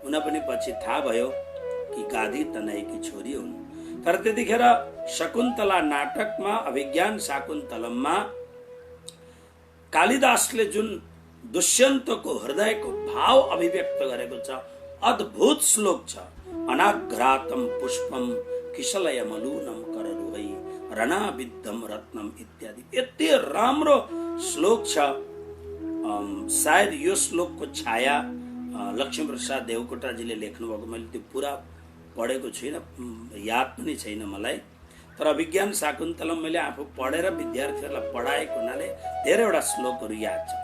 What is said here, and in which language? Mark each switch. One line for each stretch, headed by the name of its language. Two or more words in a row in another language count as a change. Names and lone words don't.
Nepali: हुन पनि पछि थाहा भयो कि गादी तनयकी छोरी हुन्। तर त्यतिखेर शकुन्तला नाटकमा, अभिज्ञान शाकुन्तलममा कालिदासले जुन दुष्यन्तको हृदयको भाव अभिव्यक्त गरेको छ, अद्भुत श्लोक छ।
Sanskrit: अनाघ्रातम पुष्पम किशलय मलूनम कररुहै रणाविद्धम रत्नम इत्यादि।
Nepali: यति राम्रो श्लोक छ। सायद यो श्लोकको छाया लक्ष्मीप्रसाद देवकोटाजीले लेख्नु भएको, मैले त्यो पुरा पढेको छुइनँ, याद पनि छैन मलाई। तर अभिज्ञान शाकुन्तलम मैले आफू पढेर विद्यार्थीहरूलाई पढाएको हुनाले धेरैवटा श्लोकहरू याद छ।